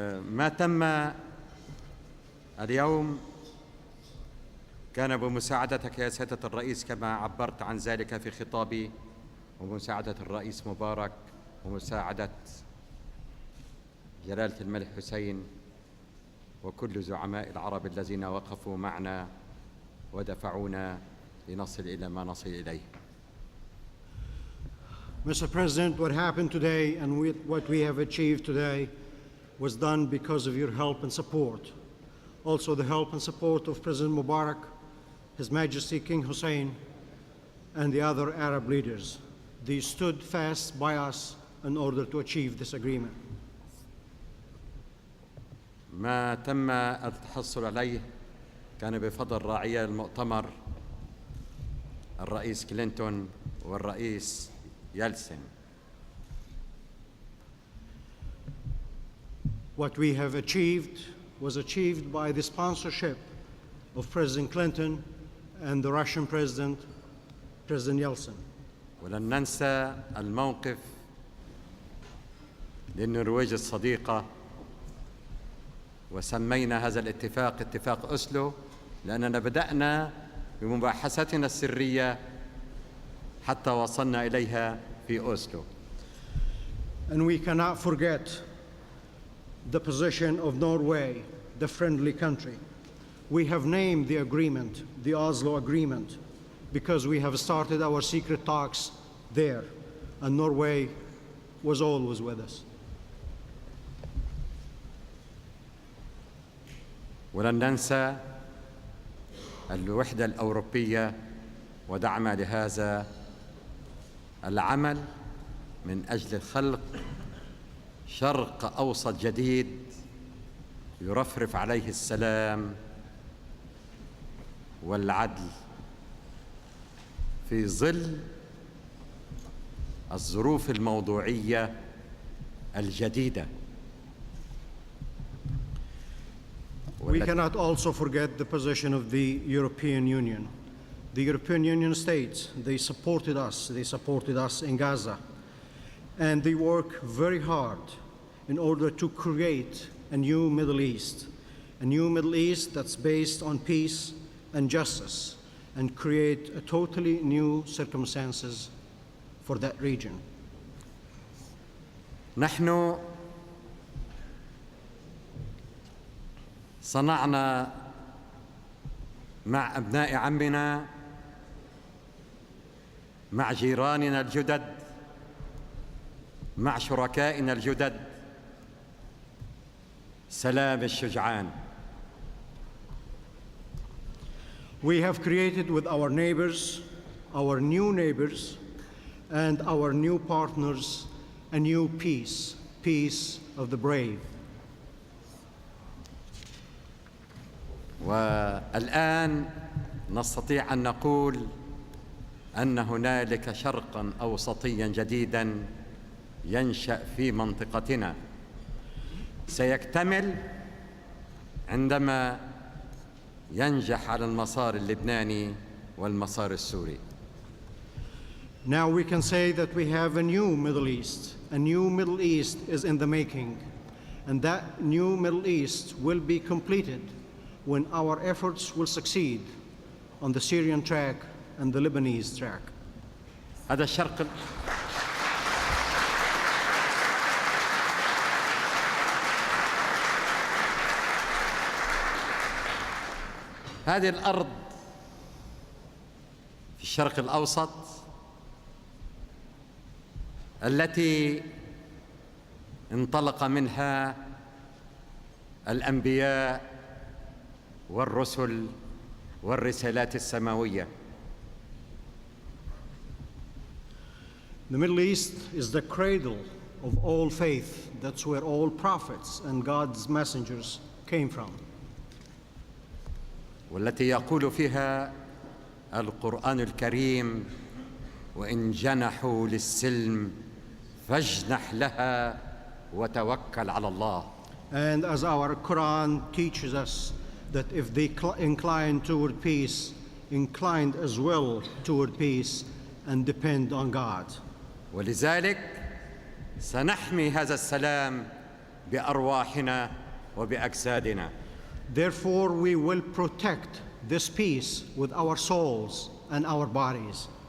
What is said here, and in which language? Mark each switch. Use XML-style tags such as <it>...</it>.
<ar>ما تم اليوم كان بمساعدتك يا سيادة الرئيس كما عبرت عن ذلك في خطابي، ومساعدة الرئيس مبارك ومساعدة جلالة الملك حسين وكل زعماء العرب الذين وقفوا معنا ودفعونا لنصل إلى ما نصل إليه.</ar> <en>Mr. President, what happened today and what we have achieved today was done because of your help and support. Also the help and support of President Mubarak, His Majesty King Hussein, and the other Arab leaders. They stood fast by us in order to achieve this agreement.</en> <ar>ما تم التحصل عليه كان بفضل راعي المؤتمر الرئيس كلينتون والرئيس يلتسن.</ar> <en>What we have achieved was achieved by the sponsorship of President Clinton and the Russian President, President Yeltsin.</en> <ar>ولن ننسى الموقف للنرويج الصديقة، وسمينا هذا الاتفاق اتفاق أوسلو لأننا بدأنا بمباحثاتنا السرية حتى وصلنا إليها في أوسلو.</ar> <en>And we cannot forget the position of Norway, the friendly country. We have named the agreement the Oslo Agreement because we have started our secret talks there, and Norway was always with us.</en> <ar>ولن ننسى الوحدة الأوروبية ودعم لهذا العمل من أجل خلق شرق أوسط جديد يرفرف عليه السلام والعدل في ظل الظروف الموضوعية الجديدة.</ar> <en>We cannot also forget the position of the European Union. The European Union states, they supported us in Gaza, and they work very hard in order to create a new Middle East that's based on peace and justice, and create a totally new circumstances for that region.</en> <ar>نحن صنعنا مع أبناء عمنا، مع جيراننا الجدد، مع شركائنا الجدد سلام الشجعان.</ar> <en>We have created with our neighbors, our new neighbors, and our new partners, a new peace, peace of the brave.</en> <ar>والآن نستطيع أن نقول أن هنالك شرقاً أوسطياً جديداً ينشأ في منطقتنا، سيكتمل عندما ينجح على المسار اللبناني والمسار السوري.</ar> <en>Now we can say that we have a new Middle East. A new Middle East is in the making, and that new Middle East will be completed when our efforts will succeed on the Syrian track and the Lebanese track.</en> <ar>هذا الشرق هذه الأرض في الشرق الأوسط التي انطلق منها الأنبياء والرسل والرسالات السماوية.</ar> <en>The Middle East is the cradle of all faith. That's where all prophets and God's messengers came from.</en> <ar>والتي يقول فيها القرآن الكريم: وإن جنحوا للسلم فاجنح لها وتوكل على الله.</ar> <en>And as our Quran teaches us, that if they incline toward peace, inclined as well toward peace and depend on God.</en> <ar>ولذلك سنحمي هذا السلام بأرواحنا وبأجسادنا.</ar> <en>Therefore, we will protect this peace with our souls and our bodies.</en>